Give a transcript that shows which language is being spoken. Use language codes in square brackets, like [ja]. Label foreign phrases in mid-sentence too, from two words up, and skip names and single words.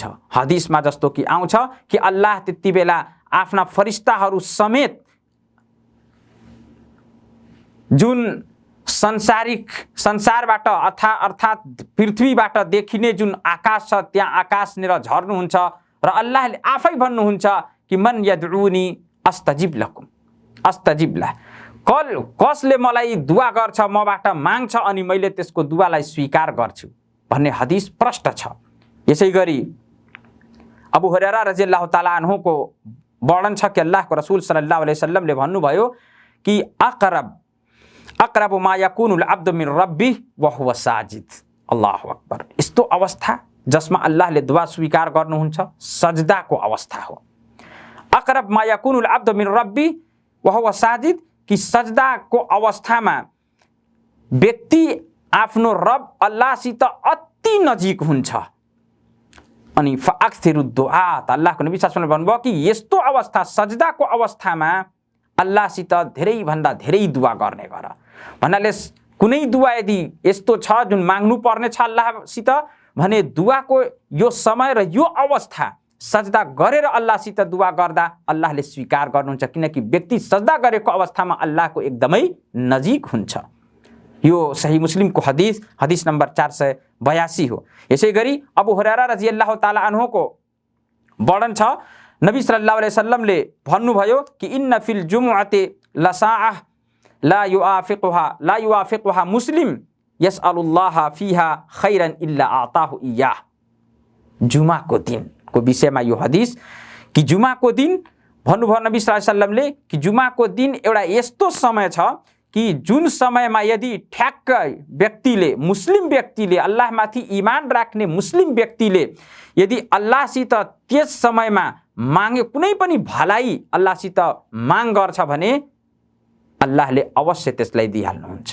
[ne] हदिसमा जस्तो कि आउँछ कि अल्लाह त्यति बेला आफ्ना फरिस्ताहरू समेत जुन संसारबाट अर्थात् पृथ्वीबाट देखिने जुन आकाश छ त्यहाँ आकाशनिर झर्नुहुन्छ र अल्लाहले आफै भन्नुहुन्छ कि [ar] من يدعوني أستجب لكم، أستجب له, [ne] कसले मलाई दुआ गर्छ, मबाट माग्छ अनि मैले त्यसको दुआलाई स्वीकार गर्छु भन्ने हदिस प्रष्ट छ। यसै गरी अबू हुरैरा [ar] رضي الله تعالى عنه [ne] वर्णन छ कि अल्लाहको रसूल [ar] صلى الله عليه وسلم [ne] भन्नुभयो कि [ar] أقرب ما يكون العبد من ربه وهو ساجد. الله أكبر. [ne] यस्तो अवस्था जसमा अल्लाहले दुआ स्वीकार गर्नुहुन्छ सजदाको अवस्था हो। [ar] أقرب ما يكون العبد من ربه وهو ساجد, [ne] कि सजदाको अवस्थामा व्यक्ति आफ्नो रब अल्लाहसित अति नजिक हुन्छ। अनि [ar] فأكثروا الدعاء, [ne] अल्लाहको नबी [ar] صلى الله عليه وسلم [ne] भन्नुभयो कि यस्तो अवस्था, सजदाको अवस्थामा अल्लाहसित धेरै भन्दा धेरै दुआ गर्ने गर। भन्नाले कुनै दुआ यदि यस्तो छ जुन माग्नु पर्ने छ अल्लाहसित भने दुआको यो समय र यो अवस्था सजदा गरेर अल्लाहसित दुआ गर्दा अल्लाहले स्वीकार गर्नुहुन्छ, किनकि व्यक्ति सजदा गरेको अवस्थामा अल्लाहको एकदमै नजिक हुन्छ। यो सही मुस्लिमको हदिस नम्बर 482 हो। यसै गरी अबू हुरैरा [ar] رضي الله تعالى عنه [ne] वर्णन छ, नबी [ar] صلى الله عليه وسلم [ne] भन्नुभयो कि [ar] إن في الجمعة لساعة لا يوافقها مسلم يسأل الله فيها خيرا إلا أعطاه إياه. [ne] जुमाको दिनको विषयमा यो हदिस कि जुमाको दिन भन्नुभयो नबी [ar] صلى الله عليه وسلم [ne] कि जुमाको दिन एउटा यस्तो समय छ कि जुन समयमा यदि ठ्याक्कै व्यक्तिले, मुस्लिम व्यक्तिले, अल्लाहमाथि ईमान राख्ने मुस्लिम व्यक्तिले यदि अल्लाहसित त्यस समयमा मागे, कुनै पनि भलाइ अल्लाहसित माग गर्छ भने अल्लाहले अवश्य त्यसलाई दिइहाल्नुहुन्छ।